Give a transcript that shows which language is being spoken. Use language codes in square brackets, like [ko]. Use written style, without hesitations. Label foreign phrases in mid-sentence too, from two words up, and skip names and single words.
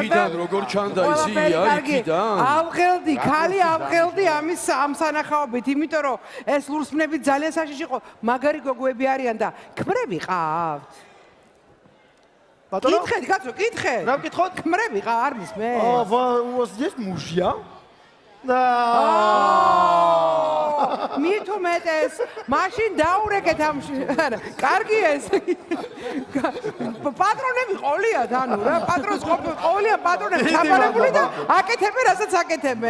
[ka] იქიდან როგორ ჩანდა ისი იქიდან? ავღელდი, ქალი ავღელდი ამ სანახაობით, იმიტომ რომ ეს ლურსმნები ძალიან საშიში იყო. მაგარი გოგოები არიან და ქმრები ყავთ? კითხეთ, კაცო, კითხეთ. რა ვკითხოთ? ქმრები ყავ, არ მისმე? [ru] у вас есть мужья? [ka] და მით უმეტეს, მაშინ დაურეკეთ ამ არა, კარგი ეს. პატრონები ყოლიათ, ანუ რა, პატრონს ყოლიან პატრონები დაბარებული და აკეთებენ, რასაც აკეთებენ.